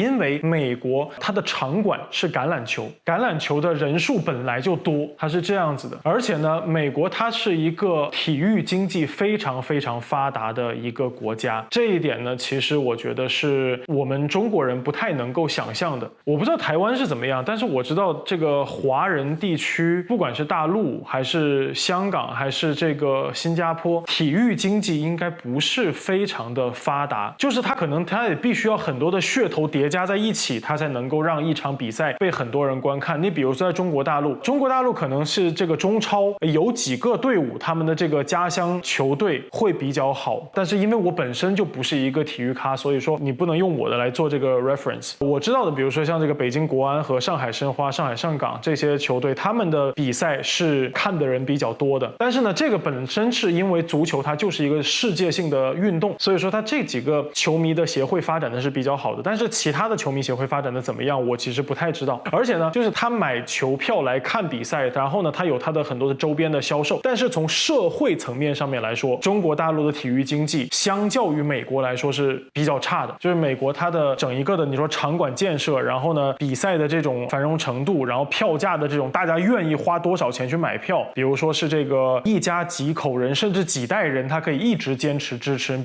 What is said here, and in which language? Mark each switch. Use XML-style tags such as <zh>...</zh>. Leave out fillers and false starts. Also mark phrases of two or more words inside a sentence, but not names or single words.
<zh>因為美國它的場館是橄欖球，橄欖球的人數本來就多，它是這樣子的，而且呢，美國它是一個體育經濟非常非常發達的一個國家，這一點呢，其實我覺得是我們中國人不太能夠想象的。我不知道台灣是怎麼樣，但是我知道這個華人地區，不管是大陸還是香港還是這個新加坡，體育經濟應該不是非常的發達，就是它可能它也必須要很多的噱頭疊加在一起，它才能夠讓一場比賽被很多人觀看。你比如說在中國大陸，中國大陸可能是這個中超有幾個隊伍，他們的這個家鄉球隊會比較好，但是因為我本身就不是一個體育咖，所以說你不能用我的來做這個 reference。我知道的，比如說像這個北京國安和上海申花、上海上港這些球隊，他們的比賽是看的人比較多的。但是呢，這個本身是因為足球它就是一個世界性的運動，所以說它這幾個球迷的協會發展的是比較好的。但是其他的球迷協會發展的怎麼樣，我其實不太知道。而且呢，就是他買球票來看比賽，然後呢，他有他的很多的周邊的銷售。但是從社會層面上面來說，中國大陸的體育經濟相較於美國來說是比較差的。就是美國它的整一個的你說場館建設，然後呢比賽的這種繁榮程度，然後票價的這種大家願意花多少錢去買票，比如說是這個一家幾口人甚至幾代人他可以一直堅持支持。</zh>